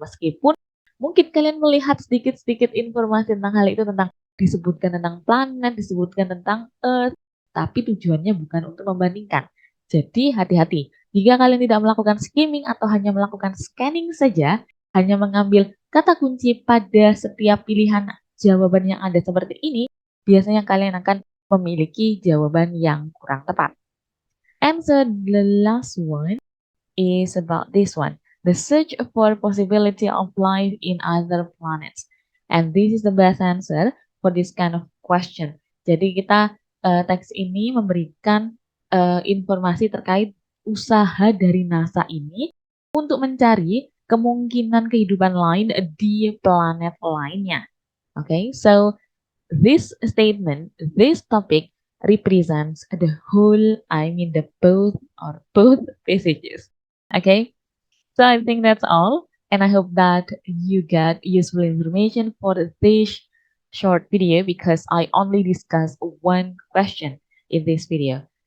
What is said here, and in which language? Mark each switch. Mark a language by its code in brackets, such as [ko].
[id] Meskipun mungkin kalian melihat sedikit-sedikit informasi tentang hal itu, tentang disebutkan tentang planet, disebutkan tentang Earth, tapi tujuannya bukan untuk membandingkan. Jadi hati-hati, jika kalian tidak melakukan skimming atau hanya melakukan scanning saja, hanya mengambil kata kunci pada setiap pilihan jawaban yang ada seperti ini, biasanya kalian akan memiliki jawaban yang kurang tepat. [en] And the last one is about this one. The search for possibility of life in other planets. And this is the best answer for this kind of question. [id] Jadi kita teks ini memberikan informasi terkait usaha dari NASA ini untuk mencari kemungkinan kehidupan lain di planet lainnya. [en] Okay, so this statement, this topic represents the whole, the both passages. Okay, so I think that's all. And I hope that you get useful information for this short video because I only discussed one question in this video.